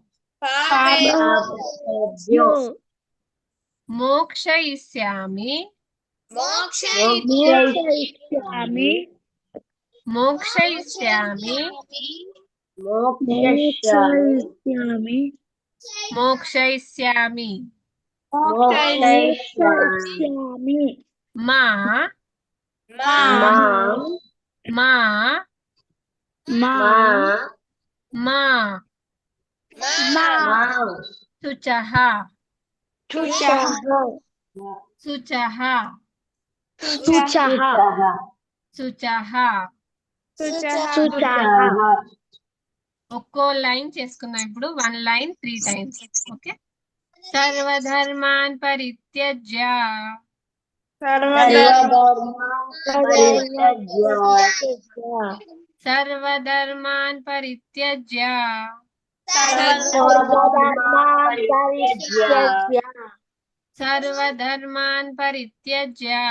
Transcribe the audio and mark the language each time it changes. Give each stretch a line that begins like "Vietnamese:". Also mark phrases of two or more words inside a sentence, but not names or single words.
Sanskrit: మోక్షయిష్యామి మోక్షయిష్యామి మోక్షయిష్యామి మా మా మా శుచః శుచః శుచః
Telugu: ఒక్కో లైన్ చేసుకుందాం ఇప్పుడు.
English: 1 లైన్ 3 times. ఓకే,
Sanskrit: సర్వధర్మాన్ పరిత్యజ్య సర్వధర్మాన్ పరిత్యజ్య సర్వధర్మాన్ పరిత్యజ్య